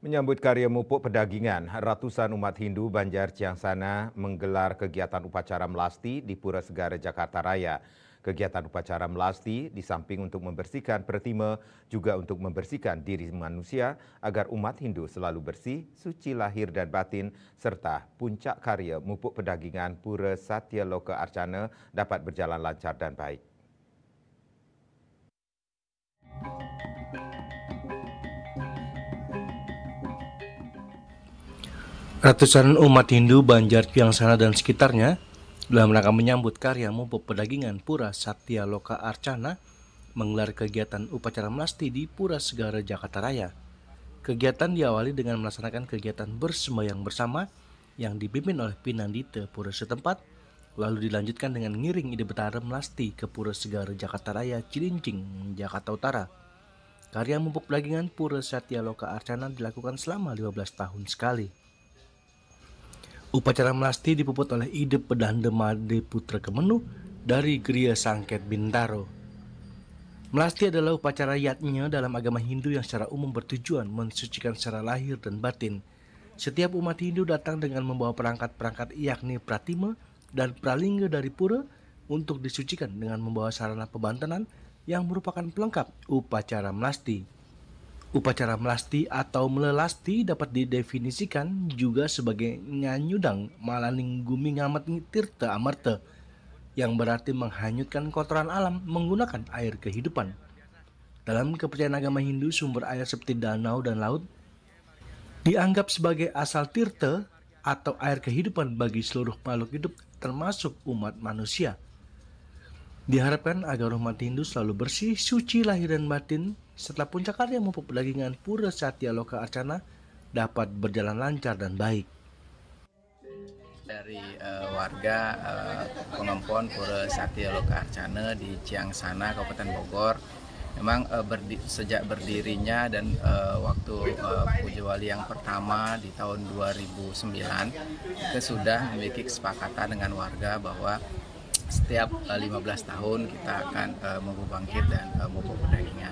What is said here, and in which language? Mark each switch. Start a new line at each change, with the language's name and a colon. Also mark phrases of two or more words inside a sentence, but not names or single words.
Indonesian: Menyambut karya mupuk pedagingan, ratusan umat Hindu Banjar Ciangsana menggelar kegiatan upacara melasti di Pura Segara, Jakarta Raya. Kegiatan upacara melasti di samping untuk membersihkan pertima, juga untuk membersihkan diri manusia agar umat Hindu selalu bersih, suci lahir dan batin, serta puncak karya mupuk pedagingan Pura Satya Loka Arcana dapat berjalan lancar dan baik. Ratusan umat Hindu Banjar Ciangsana dan sekitarnya dalam rangka menyambut karya mupuk pedagingan Pura Satya Loka Arcana menggelar kegiatan upacara melasti di Pura Segara, Jakarta Raya. Kegiatan diawali dengan melaksanakan kegiatan bersembahyang bersama yang dipimpin oleh Pinandita Pura setempat, lalu dilanjutkan dengan ngiring ide betara melasti ke Pura Segara, Jakarta Raya, Cilincing, Jakarta Utara. Karya mupuk pedagingan Pura Satya Loka Arcana dilakukan selama 15 tahun sekali. Upacara melasti dipuput oleh Ide Pedanda Made Putra Kemenu dari Gria Sangket Bintaro. Melasti adalah upacara yatnya dalam agama Hindu yang secara umum bertujuan mensucikan secara lahir dan batin. Setiap umat Hindu datang dengan membawa perangkat-perangkat yakni pratima dan pralingga dari pura untuk disucikan dengan membawa sarana pebantenan yang merupakan pelengkap upacara melasti. Upacara melasti atau melelasti dapat didefinisikan juga sebagai
Balinese: nyanyudang malaning gumi ngamat tirta amarta,
Indonesian: yang berarti menghanyutkan kotoran alam menggunakan air kehidupan. Dalam kepercayaan agama Hindu, sumber air seperti danau dan laut dianggap sebagai asal tirta atau air kehidupan bagi seluruh makhluk hidup termasuk umat manusia. Diharapkan agar umat Hindu selalu bersih, suci lahir dan batin setelah puncak karya mupuk pedagingan Pura Satya Loka Arcana dapat berjalan lancar dan baik. Dari warga pengempon Pura Satya Loka Arcana di Ciangsana, Kabupaten Bogor, memang sejak berdirinya dan waktu Puja Wali yang pertama di tahun 2009, kita sudah memiliki kesepakatan dengan warga bahwa setiap 15 tahun kita akan mupuk bangkit dan mupuk pedagingan.